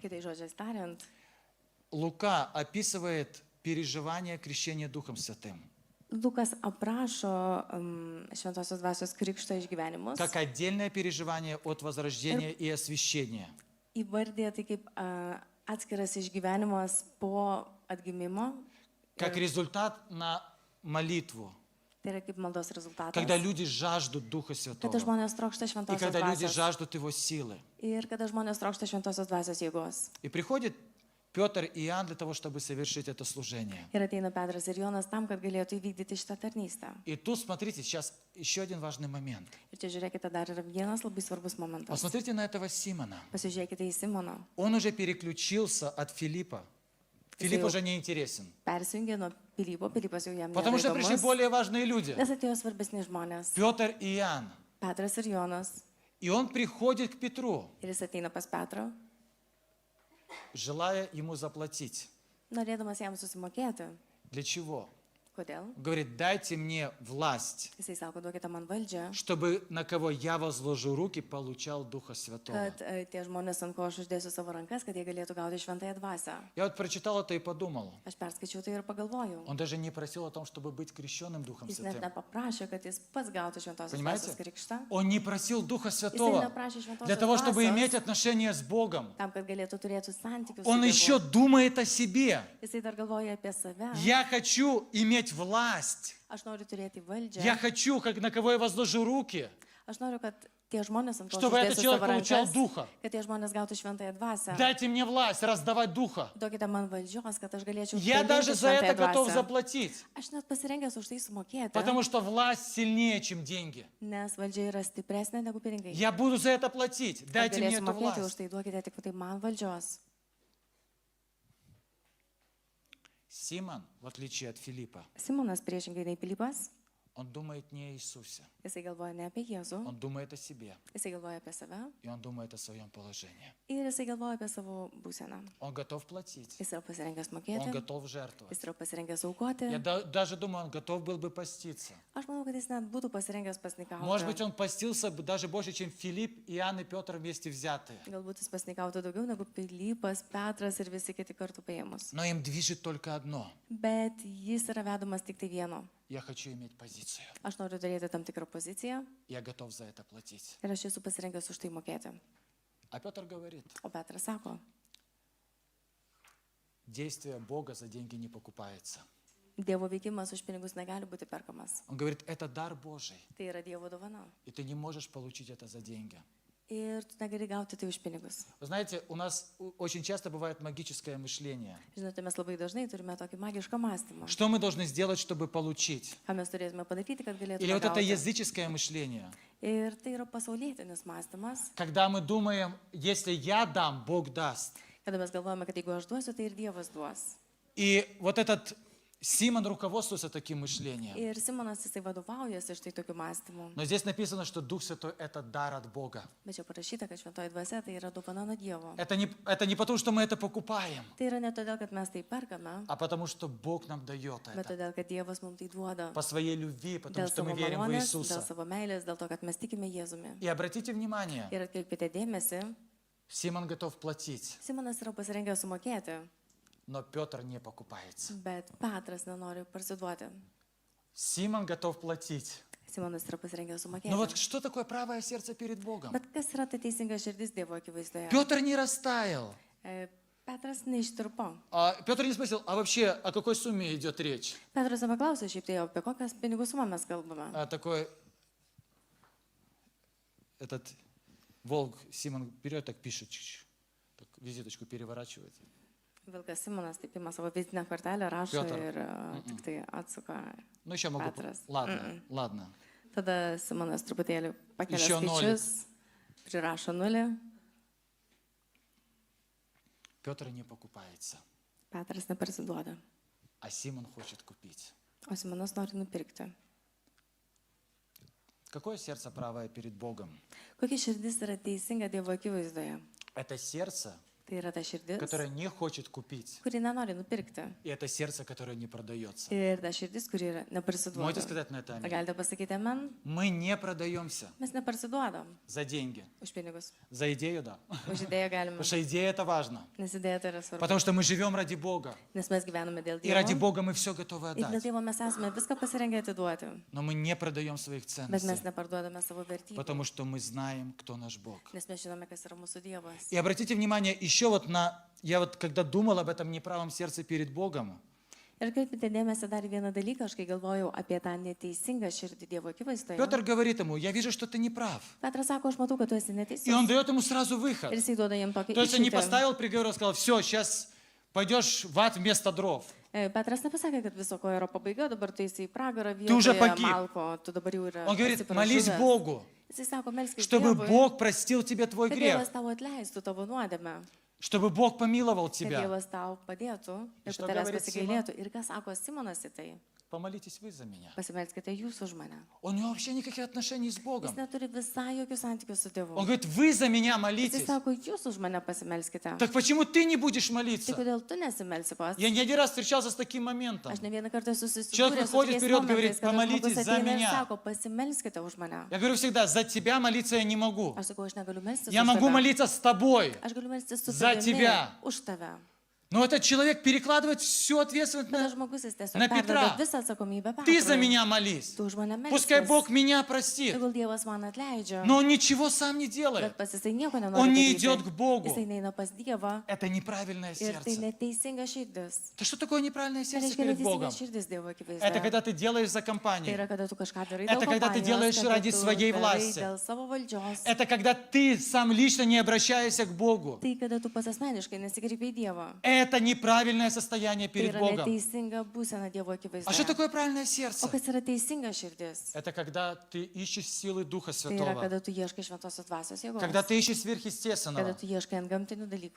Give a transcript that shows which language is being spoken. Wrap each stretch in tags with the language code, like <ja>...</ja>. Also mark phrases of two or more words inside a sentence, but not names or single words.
<lt>Kitai žodžiais tariant,</lt> <ru>Лука описывает переживание крещения Духом Святым</ru> <lt>Lukas aprašo šventosios dvasios krikšto išgyvenimus,</lt> <ru>как отдельное переживание от возрождения и освящения.</ru> <lt>įvardė tai kaip atskiras išgyvenimas po atgimimo,</lt> <ru>Как результат на молитву,</ru> <lt>tai yra kaip maldos rezultatas.</lt> <ru>когда люди жаждут Духа</ru> <lt>Kada</lt> <ru>Святого</ru> <lt>žmonės trokšta</lt> <ru>и</ru> <lt>šventosios</lt> <ru>когда люди</ru> <lt>dvasios.</lt> <ru>жаждут Его силы.</ru> <lt>Ir kada žmonės trokšta šventosios dvasios jėgos.</lt> <ru>И приходит Петр и Иоанн для того, чтобы совершить это служение.</ru> <lt>Ir ateina Petras ir Jonas tam, kad galėtų įvykdyti šitą tarnystę.</lt> <ru>И тут, смотрите, сейчас еще один важный момент.</ru> <lt>Ir čia žiūrėkite, dar yra vienas labai svarbus momentas.</lt> <ru>Посмотрите на этого Симона.</ru> <lt>Pasižiūrėkite į Simoną.</lt> <ru>Он уже переключился от Филиппа. Филипп уже не интересен.</ru> <lt>Persijungė nuo Pilypo, Pilypas jau jam</lt> <ru>Потому что пришли</ru> <lt>nebeįdomus,</lt> <ru>более важные люди.</ru> <lt>nes atėjo svarbesni žmonės.</lt> <ru>Петр и Иоанн.</ru> <lt>Petras ir Jonas.</lt> <ru>И он приходит к Петру,</ru> <lt>Ir jis ateina pas Petrą,</lt> <ru>желая ему заплатить.</ru> <lt>norėdamas jam susimokėti.</lt> <ru>Для чего?</ru> <lt>Kodėl?</lt> <ru>Говорит, дайте мне власть,</ru> <lt>Jisai sako, duokite man valdžią,</lt> <ru>чтобы на кого я возложу руки, получал Духа Святого.</ru> <lt>kad tie žmonės, ant ko aš uždėsiu savo rankas, kad jie galėtų gauti šventąją dvasią.</lt> <ru>Я вот прочитал это и подумал.</ru> <lt>Aš perskaičiau tai ir pagalvojau.</lt> <ru>Он даже не просил о том, чтобы быть крещенным Духом</ru> <lt>Jis net</lt> <ru>Святым.</ru> <lt>nepaprašė, kad jis pats gautų šventosios</lt> <ru>Понимаете?</ru> <lt>dvasios krikštą.</lt> <ru>Он не просил Духа</ru> <lt>Jisai</lt> <ru>Святого</ru> <lt>neprašė</lt> <ru>для</ru> <lt>šventosios</lt> <ru>того, чтобы иметь</ru> <lt>dvasios</lt> <ru>отношения с Богом.</ru> <lt>tam, kad galėtų turėti santykius</lt> <ru>Он</ru> <lt>su</lt> <ru>еще</ru> <lt>Dievu.</lt> <ru>думает о себе.</ru> <lt>Jisai dar galvoja apie save.</lt> <ru>Я хочу иметь власть.</ru> <lt>Aš noriu turėti valdžią.</lt> <ru>Я хочу, как на кого я возложу руки,</ru> <lt>Aš noriu, kad tie žmonės, ant ko aš</lt> <ru>чтобы этот</ru> <lt>uždėsiu</lt> <ru>человек</ru> <lt>savo</lt> <ru>получал</ru> <lt>rankas,</lt> <ru>Духа.</ru> <lt>kad tie žmonės gautų šventąją dvasią.</lt> <ru>Дайте мне власть раздавать Духа.</ru> <lt>Duokite man valdžios, kad aš galėčiau</lt> <ru>Я</ru> <lt>dalinti</lt> <ru>даже за это</ru> <lt>šventąją</lt> <ru>готов</ru> <lt>dvasią.</lt> <ru>заплатить,</ru> <lt>Aš net pasirengęs už tai sumokėti,</lt> <ru>потому что власть сильнее, чем деньги.</ru> <lt>nes valdžia yra stipresnė negu pinigai.</lt> <ru>Я буду за это платить.</ru> <lt>Aš</lt> <ru>Дайте мне</ru> <lt>galėsiu</lt> <ru>эту</ru> <lt>mokėti už</lt> <ru>власть.</ru> <lt>tai, duokite tik tai man valdžios.</lt> <ru>Симон, в отличие от Филиппа,</ru> <lt>Simonas priešingai nei Pilypas,</lt> <ru>он думает не о Иисусе.</ru> <lt>jisai galvoja ne apie Jėzų,</lt> <ru>Он думает о себе.</ru> <lt>jisai galvoja apie save</lt> <ru>И он думает о своем положении.</ru> <lt>ir jisai galvoja apie savo būseną.</lt> <ru>Он готов платить.</ru> <lt>Jis yra pasirengęs</lt> <ru>Он</ru> <lt>mokėti,</lt> <ru>готов жертвовать.</ru> <lt>jis yra pasirengęs aukoti.</lt> <ru>Я даже думаю, он готов был бы поститься.</ru> <lt>Aš manau, kad jis net būtų pasirengęs</lt> <ru>Может быть,</ru> <lt>pasnikauti.</lt> <ru>он постился бы даже больше, чем Филипп, Иоанн и Петр вместе взятые.</ru> <lt>Galbūt jis pasnikautų daugiau negu Pilypas, Petras ir visi kiti kartu paėmus.</lt> <ru>Но им движет только одно.</ru> <lt>Bet jis yra vedamas tik tai vieno.</lt> <ru>Я хочу иметь позицию.</ru> <lt>Aš noriu turėti tam tikrą poziciją</lt> <ru>Я готов за это платить.</ru> <lt>ir aš esu pasirengęs už tai mokėti.</lt> <ru>А Петр говорит,</ru> <lt>O Petras sako,</lt> <ru>действие Бога за деньги не покупается.</ru> <lt>Dievo veikimas už pinigus negali būti perkamas.</lt> <ru>Он говорит, это дар Божий,</ru> <lt>Tai yra Dievo dovana.</lt> <ru>и ты не можешь получить это за деньги.</ru> <lt>Ir tu negali gauti tai už pinigus.</lt> <ru>Вы знаете, у нас очень часто бывает магическое мышление.</ru> <lt>Žinote, mes labai dažnai turime tokį magišką mąstymą.</lt> <ru>Что мы должны сделать, чтобы получить?</ru> <lt>Ką mes turėtume padaryti, kad</lt> <ru>Или</ru> <lt>galėtume</lt> <ru>вот это</ru> <lt>gauti.</lt> <ru>языческое мышление,</ru> <lt>Ir tai yra pasaulietinis mąstymas,</lt> <ru>когда мы думаем, если я дам, Бог даст.</ru> <lt>kada mes galvojame, kad jeigu aš duosiu, tai ir Dievas duos.</lt> <ru>И вот этот Симон руководствуется таким мышлением.</ru> <lt>Ir Simonas jisai vadovaujasi štai tokiu mąstymu.</lt> <ru>Но здесь написано, что Дух Святой – это дар от Бога.</ru> <lt>Bet čia parašyta, kad šventoji dvasia tai yra dovana nuo Dievo.</lt> <ru>Это не потому, что мы это покупаем,</ru> <lt>Tai yra ne todėl, kad mes tai perkame,</lt> <ru>а потому, что Бог нам дает</ru> <lt>bet</lt> <ru>это.</ru> <lt>todėl, kad Dievas mums tai duoda.</lt> <ru>По своей любви, потому</ru> <lt>Dėl</lt> <ru>что мы</ru> <lt>savo</lt> <ru>верим в</ru> <lt>malonės, dėl</lt> <ru>Иисуса.</ru> <lt>savo meilės, dėl to, kad mes tikime Jėzumi.</lt> <ru>И обратите внимание,</ru> <lt>Ir atkreipkite dėmesį,</lt> <ru>Симон готов платить,</ru> <lt>Simonas yra pasirengęs sumokėti,</lt> <ru>но Петр не покупается.</ru> <lt>bet Petras nenori parsiduoti.</lt> <ru>Симон готов платить.</ru> <lt>Simonas yra pasirengęs</lt> <ru>Но вот</ru> <lt>sumokėti.</lt> <ru>что такое правое сердце перед Богом?</ru> <lt>Bet kas yra ta teisinga širdis Dievo akivaizdoje?</lt> <ru>Петр не растаял.</ru> <lt>Petras neištirpo.</lt> <ru>Петр не спросил, а вообще о какой сумме идет речь?</ru> <lt>Petras paklausė šiaip tai, apie kokias pinigų sumą mes kalbame.</lt> <ru>Такой, этот волк Симон берет, так пишет, так визиточку переворачивает.</ru> <lt>Vilkas Simonas taip ima savo vizitinę kortelę, rašo Piotr. ir tik tai atsuka.</lt> <ru>Ну, еще могу. Петрос. Ладно, ладно.</ru> <lt>Tada Simonas truputėlį pakelia</lt> <ru>Еще</ru> <lt>skaičius, prirašo nulį.</lt> <ru>Петр не покупается,</ru> <lt>Petras neparsiduoda,</lt> <ru>а Симон хочет купить.</ru> <lt>o Simonas nori nupirkti.</lt> <ru>Какое сердце правое перед Богом?</ru> <lt>Kokia širdis yra teisinga Dievo akivaizdoje?</lt> <ru>Это сердце,</ru> <lt>Tai yra ta širdis,</lt> <ru>которое не хочет купить.</ru> <lt>kuri nenori nupirkti.</lt> <ru>И это сердце, которое не продается.</ru> <lt>Ir ta širdis, kuri yra neparsiduoda.</lt> <ru>Можете сказать на это</ru> <lt>Ar</lt> <ru>аминь?</ru> <lt>galite pasakyti amen?</lt> <ru>Мы не продаемся</ru> <lt>Mes neparsiduodam</lt> <ru>за деньги.</ru> <lt>už pinigus.</lt> <ru>За идею, да.</ru> <lt>Už idėją galime.</lt> <ru>Потому что идея это важно.</ru> <lt>Nes idėja tai yra svarbu.</lt> <ru>Потому что мы живем ради Бога.</ru> <lt>Nes mes gyvename dėl</lt> <ru>И ради</ru> <lt>Dievo.</lt> <ru>Бога мы все готовы</ru> <lt>Ir dėl</lt> <ru>отдать.</ru> <lt>Dievo mes esame viską pasirengę atiduoti.</lt> <ru>Но мы не продаем своих</ru> <lt>Bet mes</lt> <ru>ценностей.</ru> <lt>neparduodame savo vertybių.</lt> <ru>Потому что мы знаем, кто наш Бог.</ru> <lt>Nes mes žinome, kas yra mūsų Dievas.</lt> <ru>И обратите внимание, еще вот я вот когда думал об этом неправом сердце перед Богом,</ru> <lt>Ir kreipkite dėmesį dar į vieną dalyką, aš kai galvojau apie tą neteisingą širdį Dievo akivaizdoje.</lt> <ru>Петр говорит ему, я вижу, что ты не прав.</ru> <lt>Petras sako, aš matau, kad tu esi</lt> <ru>И он</ru> <lt>neteisus.</lt> <ru>дает ему сразу выход.</ru> <lt>Ir jisai duoda jam tokį</lt> <ru>То есть он не</ru> <lt>iššūkį.</lt> <ru>поставил приговор, сказал, все, сейчас пойдешь в ад вместо дров.</ru> <lt>Petras nepasakė, kad viso ko yra pabaiga, dabar tu esi į pragarą</lt> <ru>уже</ru> <lt>vietoje</lt> <ru>погиб.</ru> <lt>malko, tu dabar jau yra.</lt> <ru>Он говорит,</ru> <lt>esi</lt> <ru>молись</ru> <lt>pražuvęs.</lt> <ru>Богу,</ru> <lt>Jisai sako, melskis</lt> <ru>чтобы</ru> <lt>Dievui,</lt> <ru>Бог простил тебе твой</ru> <lt>kad</lt> <ru>грех.</ru> <lt>Dievas tau atleistų tavo nuodėmę.</lt> <ru>чтобы Бог помиловал</ru> <lt>kad</lt> <ru>тебя.</ru> <lt>Dievas tau padėtų ir</lt> <ru>Что</ru> <lt>kad tavęs</lt> <ru>говорит</ru> <lt>pasigailėtų. Ir ką sako Simonas į tai?</lt> <ru>Помолитесь вы за меня.</ru> <lt>Pasimelskite jūs už mane.</lt> <ru>У него вообще никаких отношений с</ru> <lt>Jis</lt> <ru>Богом.</ru> <lt>neturi visai jokių santykių su</lt> <ru>Он</ru> <lt>Dievu.</lt> <ru>говорит, вы за меня</ru> <lt>Jis</lt> <ru>молитесь.</ru> <lt>sako, jūs už mane pasimelskite.</lt> <ru>Так почему ты не будешь</ru> <lt>Tai</lt> <ru>молиться?</ru> <lt>kodėl tu nesimelsi pats?</lt> <ru>Я не один раз встречался с таким моментом.</ru> <lt>Aš ne vieną kartą</lt> <ru>Человек</ru> <lt>susidūręs su</lt> <ru>выходит</ru> <lt>tokiais</lt> <ru>вперед, говорит,</ru> <lt>momentais, kad</lt> <ru>«Помолитесь</ru> <lt>žmogus</lt> <ru>за</ru> <lt>ateina ir</lt> <ru>меня».</ru> <lt>sako, pasimelskite už mane.</lt> <ru>Я говорю всегда, за тебя молиться я не могу.</ru> <lt>Aš sakau, aš negaliu melstis</lt> <ru>Я</ru> <lt>už</lt> <ru>могу</ru> <lt>tave.</lt> <ru>молиться с тобой.</ru> <lt>Aš galiu melstis su</lt> <ru>За</ru> <lt>tavimi,</lt> <ru>тебя.</ru> <lt>už tave.</lt> <ru>Но этот человек перекладывает всю ответственность</ru> <lt>Bet tas</lt> <ru>на...</ru> <lt>žmogus jis tiesiog Na, perduoda Petra, visą atsakomybę</lt> <ru>Ты за</ru> <lt>Petrui.</lt> <ru>меня молись.</ru> <lt>Tu už mane</lt> <ru>Пускай</ru> <lt>melskis.</lt> <ru>Бог меня простит.</ru> <lt>Tegul Dievas man atleidžia.</lt> <ru>Но он ничего сам не</ru> <lt>Bet</lt> <ru>делает.</ru> <lt>pats jisai nieko nenori</lt> <ru>Он не</ru> <lt>daryti.</lt> <ru>идет к Богу.</ru> <lt>Jisai neina pas Dievą.</lt> <ru>Это неправильное</ru> <lt>Ir tai</lt> <ru>сердце.</ru> <lt>neteisinga širdis.</lt> <ru>Да что такое неправильное</ru> <lt>Tai</lt> <ru>сердце</ru> <lt>reiškia</lt> <ru>перед</ru> <lt>neteisinga</lt> <ru>Богом?</ru> <lt>širdis Dievo akivaizdoje.</lt> <ru>Это когда ты делаешь за</ru> <lt>Tai</lt> <ru>компанию.</ru> <lt>yra, kada tu kažką darai</lt> <ru>Это</ru> <lt>dėl</lt> <ru>когда ты</ru> <lt>kompanijos,</lt> <ru>делаешь</ru> <lt>kada</lt> <ru>ради</ru> <lt>tu</lt> <ru>своей</ru> <lt>darai</lt> <ru>власти.</ru> <lt>dėl savo valdžios.</lt> <ru>Это когда ты сам лично не обращаешься к Богу.</ru> <lt>Tai kada tu pats asmeniškai nesikreipi į Dievą.</lt> <ru>Это неправильное состояние</ru> <lt>Tai</lt> <ru>перед</ru> <lt>yra</lt> <ru>Богом.</ru> <lt>neteisinga būsena Dievo</lt> <ru>А что</ru> <lt>akivaizdoje.</lt> <ru>такое правильное</ru> <lt>O</lt> <ru>сердце?</ru> <lt>kas yra teisinga širdis?</lt> <ru>Это когда ты ищешь силы Духа</ru> <lt>Tai yra,</lt> <ru>Святого.</ru> <lt>kada tu ieškai šventosios dvasios jėgos.</lt> <ru>Когда ты ищешь</ru> <lt>Kada</lt> <ru>сверхъестественного.</ru> <lt>tu ieškai ant gamtinių dalykų.</lt>